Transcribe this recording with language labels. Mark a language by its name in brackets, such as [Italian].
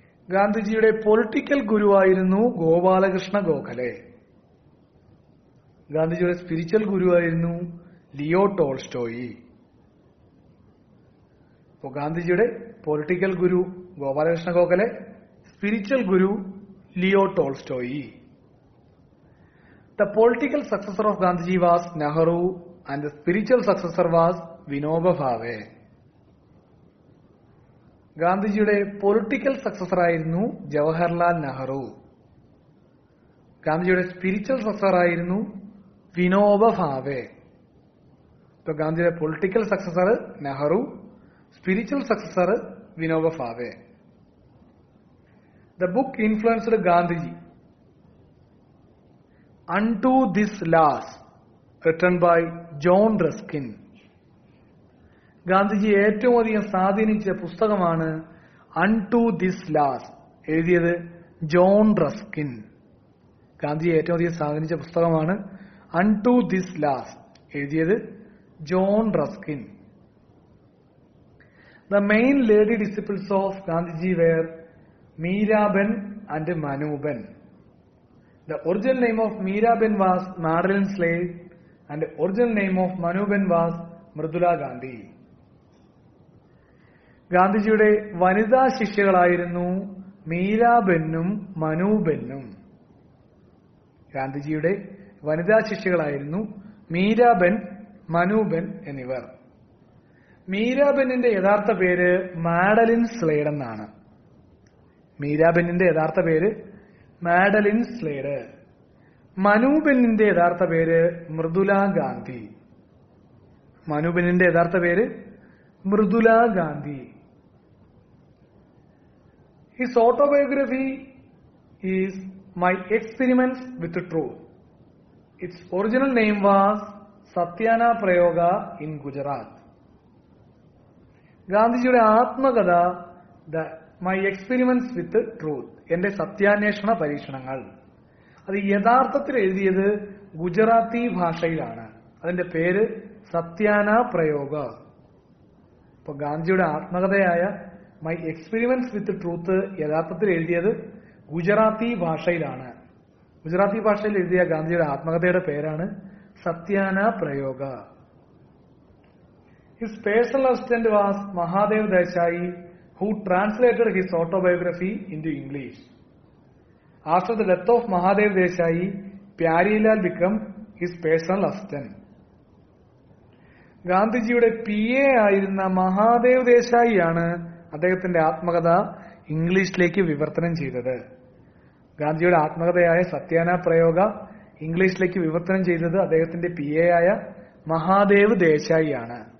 [Malayalam] ഗാന്ധിജിയുടെ പൊളിറ്റിക്കൽ ഗുരുവായിരുന്നു ഗോപാലകൃഷ്ണ ഗോഖലെ. ഗാന്ധിജിയുടെ spiritual ഗുരുവായിരുന്നു Leo Tolstoy. അപ്പോൾ ഗാന്ധിജിയുടെ political Guru Gopalakrishna Gokhale, spiritual Guru Leo Tolstoy. [English] The political successor of Gandhiji was Nehru and the spiritual successor was Vinoba Bhave. [Malayalam] ഗാന്ധിജിയുടെ political successor ആയിരുന്നു ജവഹർലാൽ നെഹ്റു. ഗാന്ധിജിയുടെ spiritual successor ആയിരുന്നു വിനോബ ഭാവെ. तो ഗാന്ധിജിയുടെ political successor Nehru, spiritual successor Vinoba Bhave. [English] The book influenced Gandhiji. Unto This Laws, written by John Ruskin. [Malayalam] Gandhiji ഏറ്റവും അധികം സ്വാധീനിച്ച പുസ്തകമാണ് അൺടു ദിസ് ലാസ്, എഴുതിയത് ജോൺ റസ്കിൻ. ഗാന്ധിജി ഏറ്റവും അധികം സ്വാധീനിച്ച പുസ്തകമാണ് അൺടു ദിസ് ലാസ്, എഴുതിയത് John Ruskin. [English] The main lady disciples of Gandhiji were Meeraben and Manuben. The original name of Meeraben was Madeline Slade and the original name of Manuben was Mridula Gandhi. [Malayalam] ഗാന്ധിജിയുടെ വനിതാ ശിഷ്യകളായിരുന്നു മീരാബെന്നും മനൂബെന്നും. ഗാന്ധിജിയുടെ വനിതാ ശിഷ്യകളായിരുന്നു മീരാബെൻ, മനൂബെൻ എന്നിവർ. മീരാബെന്നിന്റെ യഥാർത്ഥ പേര് Madeline Slade എന്നാണ്. മീരാബെന്നിന്റെ യഥാർത്ഥ പേര് മാഡലിൻ സ്ലേഡ്. മനൂബെന്നിന്റെ യഥാർത്ഥ പേര് മൃദുല ഗാന്ധി. മനൂബെന്നിന്റെ യഥാർത്ഥ പേര് Mridula Gandhi. [English] His autobiography is My Experiments with Truth. Its original name was Satyana Prayoga in Gujarat. [Malayalam] ഗാന്ധിജിയുടെ ആത്മകഥ മൈ എക്സ്പെരിമെന്റ്സ് വിത്ത് ട്രൂത്ത്, എന്റെ സത്യാന്വേഷണ പരീക്ഷണങ്ങൾ. അത് യഥാർത്ഥത്തിൽ എഴുതിയത് ഗുജറാത്തി ഭാഷയിലാണ്. അതിന്റെ പേര് സത്യാന പ്രയോഗ. ഇപ്പൊ ഗാന്ധിജിയുടെ ആത്മകഥയായ മൈ എക്സ്പെരിമെന്റ്സ് വിത്ത് ട്രൂത്ത് യഥാർത്ഥത്തിൽ എഴുതിയത് ഗുജറാത്തി ഭാഷയിലാണ്. ഗുജറാത്തി ഭാഷയിൽ എഴുതിയ ഗാന്ധിജിയുടെ ആത്മകഥയുടെ പേരാണ് സത്യാന പ്രയോഗ. [English] His personal assistant was Mahadev Desai, who translated his autobiography into English. After the death of Mahadev Desai, Pyarelal became his personal assistant. [Malayalam] ഗാന്ധിജിയുടെ PA ആയിരുന്ന മഹാദേവ് ദേശായിയാണ് അദ്ദേഹത്തിന്റെ ആത്മകഥ ഇംഗ്ലീഷിലേക്ക് വിവർത്തനം ചെയ്തത്. ഗാന്ധിജിയുടെ ആത്മകഥയായ സത്യാന പ്രയോഗ ഇംഗ്ലീഷിലേക്ക് വിവർത്തനം ചെയ്തത് അദ്ദേഹത്തിന്റെ PA ആയ മഹാദേവ് ദേശായിയാണ്.